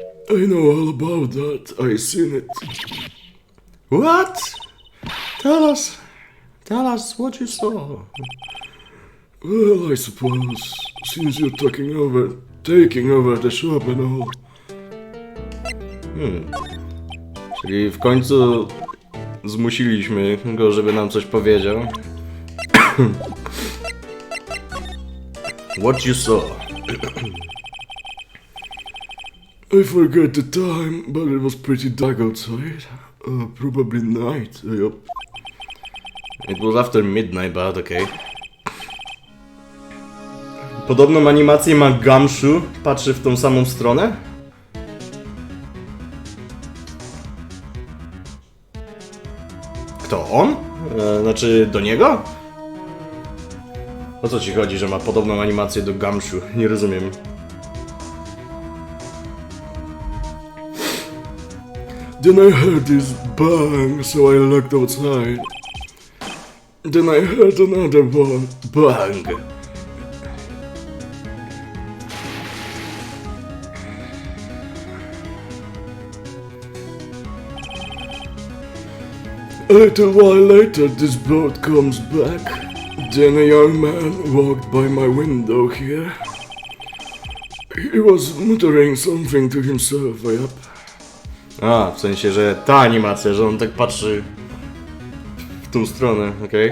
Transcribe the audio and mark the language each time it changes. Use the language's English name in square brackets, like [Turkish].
[English] I know all about that. I seen it. What? Tell us what you saw. Well, I suppose since you're taking over the shop and all. [Polish] Czyli w końcu zmusiliśmy go, żeby nam coś powiedział. [English] What you saw? I forget the time, but it was pretty dark outside. Probably night. Yup. It was after midnight, but okay. [Polish] Podobną animację ma Gamshu, patrzy w tą samą stronę. Kto, on? Znaczy, do niego? O co ci chodzi, że ma podobną animację do Gamshu? Nie rozumiem. [English] Then I heard this bang, so I looked outside. Then I heard another one. Bang! A little while later, this boat comes back. Then a young man walked by my window here. He was muttering something to himself, yup. [Polish] A, w sensie, że ta animacja, że on tak patrzy w tą stronę, okej?